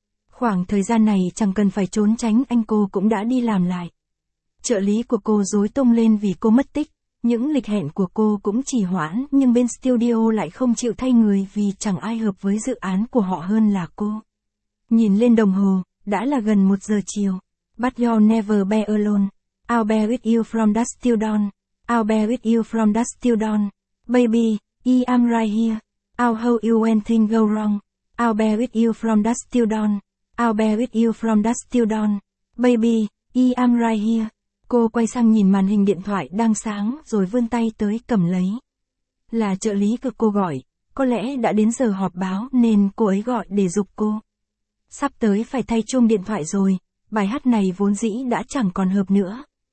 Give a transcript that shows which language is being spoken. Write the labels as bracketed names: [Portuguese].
[Vietnamese] Khoảng thời gian này chẳng cần phải trốn tránh, anh cô cũng đã đi làm lại. Trợ lý của cô rối tung lên vì cô mất tích, những lịch hẹn của cô cũng trì hoãn, nhưng bên studio lại không chịu thay người vì chẳng ai hợp với dự án của họ hơn là cô. Nhìn lên đồng hồ, đã là gần 1 giờ chiều. [English] But you'll never be alone. I'll be with you from dusk till dawn. I'll be with you from dusk till dawn. Baby, I am right here. I'll hold you when things go wrong. I'll be with you from dusk till dawn. I'll be with you from dusk till dawn. Baby, I am right here. [Vietnamese] Cô quay sang nhìn màn hình điện thoại đang sáng rồi vươn tay tới cầm lấy. Là trợ lý của cô gọi, có lẽ đã đến giờ họp báo nên cô ấy gọi để giúp cô. Sắp tới phải thay chuông điện thoại rồi, bài hát này vốn dĩ đã chẳng còn hợp nữa.